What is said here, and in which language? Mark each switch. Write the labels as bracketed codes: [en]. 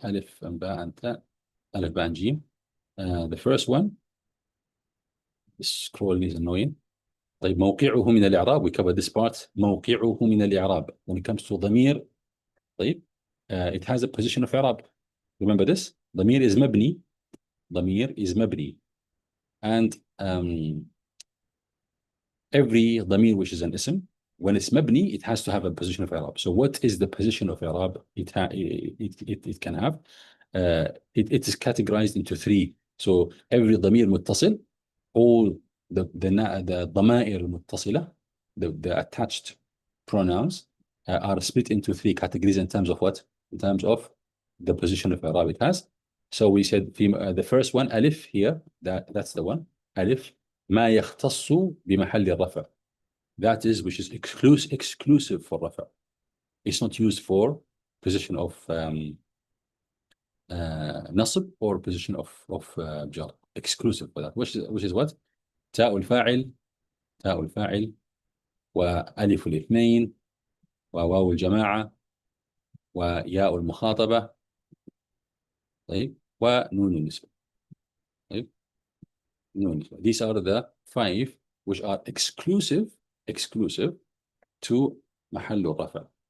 [ar] ألف باء تاء, ألف باء جيم. [en] The first one, this scroll is annoying. [ar] طيب موقعه من الإعراب, [en] we covered this part. [ar] موقعه من الإعراب, [en] when it comes to ضمير, طيب it has a position of إعراب. Remember this? ضمير is مبني. ضمير is مبني. And every ضمير which is an ism, when it's مبني, it has to have a position of إعراب. So what is the position of إعراب it can have? It is categorized into three. So every ضمير متصل, all the ضمائر المتصلة, the attached pronouns are split into three categories in terms of what? In terms of the position of إعراب it has. So we said the first one, ألف here, that's the one. [ar] ألف ما يختص بمحل الرفع. [en] That is which is exclusive for رفع. It's not used for position of نصب or position of جر. Exclusive for that. Which is what? [ar] تاء الفاعل وألف الاثنين وواو الجماعة وياء المخاطبة, طيب, ونون النسبة. طيب, نون النسبة. [en] These are the five which are exclusive to محل الرفع.